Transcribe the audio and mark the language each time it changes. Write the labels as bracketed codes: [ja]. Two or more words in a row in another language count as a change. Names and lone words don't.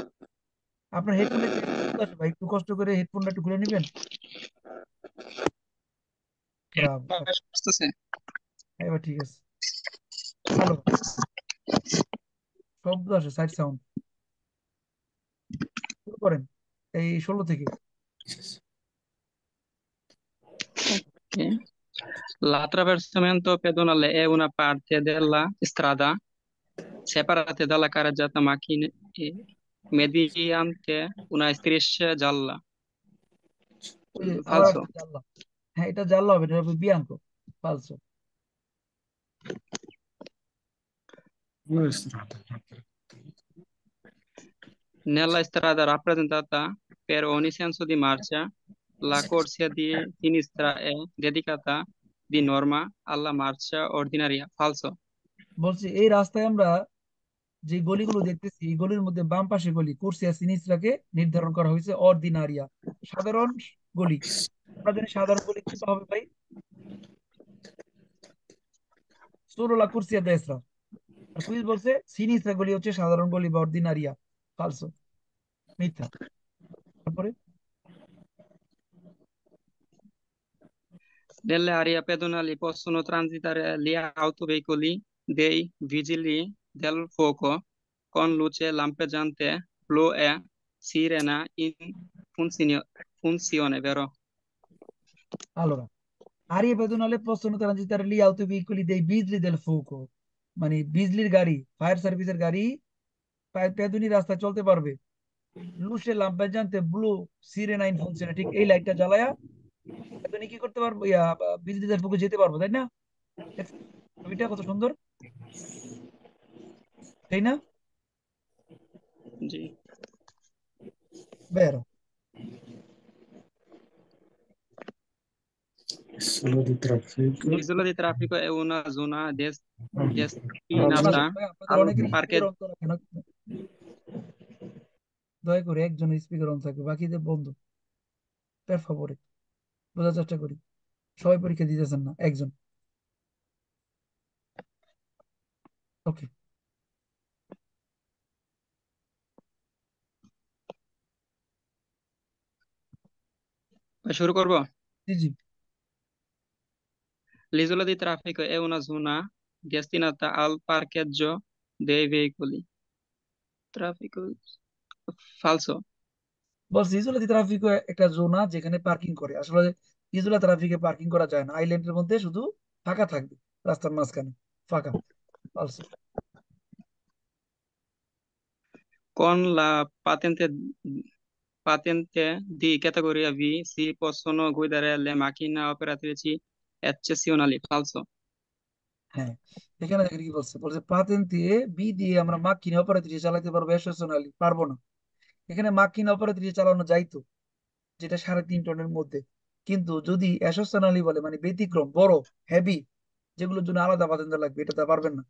[bn] আপনার হেডফোনে আছে ভাই, একটু কষ্ট করে হেডফোনটা একটু খুলে নেবেন। ব্রাভো। আসতেছে। এবার ঠিক আছে, ভালো শব্দ আসে, [en] side sound. [bn] শুরু করেন এই 16 থেকে। Ok. [it] L'attraversamento pedonale è una parte della strada separata dalla carreggiata macchine mediante una striscia gialla. [bn] ওই যে আবার [it] Falso. [bn] আসছে জানলা। হ্যাঁ, এটা জানলা হবে, এটা হবে বিয়াঙ্কো। ফালসো। [it] Nella strada rappresentata per ogni senso di marcia, la corsia di sinistra è dedicata di norma alla marcia ordinaria. Falso. [bn] বলছি এই রাস্তায় আমরা যে গলিগুলো দেখতেছি, এই গলির মধ্যে বাম পাশে গলি [it] corsia sinistra [bn] নির্ধারণ করা হয়েছে অর্ডিনারিয়া, সাধারণ গলি। আমরা জানি সাধারণ গলি কোনটা হবে ভাই? [it] solo la corsia destra. [bn] আর কুইজ বলছে সিনিস্ট্রা গলি হচ্ছে সাধারণ গলি বা অর্ডিনারিয়া। ফালসো, মিথ্যা। তারপরে [it] Nelle aree pedonali possono transitare gli autoveicoli dei vigili del fuoco con luce lampeggiante blu e sirena in funzione, vero? allora aree pedonali possono transitare gli autoveicoli dei vigili del fuoco, [bn] মানে বিজলির গাড়ি, ফায়ার সার্ভিসের গাড়ি পেদুনি রাস্তায় চলতে পারবে। [it] luce lampeggiante blu sirena in funzione, [bn] ঠিক এই লাইটটা জ্বালায়া পেদুনি কি করতে পারবো, বিজলিদের ফুকে যেতে পারবো, তাই না? দেখছেন ছবিটা কত সুন্দর, তাই না? [it] Sì. Vero. Solo di traffico. L'isola di traffico è una zona [bn] শোনা [it] destinata [bn] যাক ভাই, আপনাদের [it] al [bn] অনেকের স্পিকার [it] parcheggio. [bn] অন করা কেন? দয়া করে একজনের স্পিকার অন থাকবে, বাকিদের বন্ধ। [it] Per favore, [bn] বোঝার চেষ্টা করি, সবাই পরীক্ষা দিতেছেন না, একজন। ওকে, শুরু করব। জি জি। [it] L'isola di traffico è una zona destinata al parcheggio dei veicoli. Traffico falso. [bn] বলছি [it] isola di traffico [bn] একটা জোনা যেখানে পার্কিং করে। আসলে [it] isola traffico [bn] পার্কিং করা যায় না, আইল্যান্ডের মধ্যে শুধু ফাঁকা থাকবে, রাস্তার মাঝখানে ফাঁকা। অলসো [it] Con la patente di categoria V si possono guidare le macchine operatrici eccezionali. Falso. [bn] হ্যাঁ, এখানে দেখেন কি বলছে, বলছে পাতেন দিয়ে বি দিয়ে আমরা মার্কিন অপারেটর চালাতে পারবো, এসেশনালি পারবো না। এখানে মার্কিন অপারেটর চালানো যাইতো, যেটা 3.5 টনের মধ্যে। কিন্তু যদি এসেশনালি বলে মানে ব্যতিক্রম, বড়, হেভি, যেগুলোর জন্য আলাদা পাতেন লাগবে, এটা তা পারবেন না।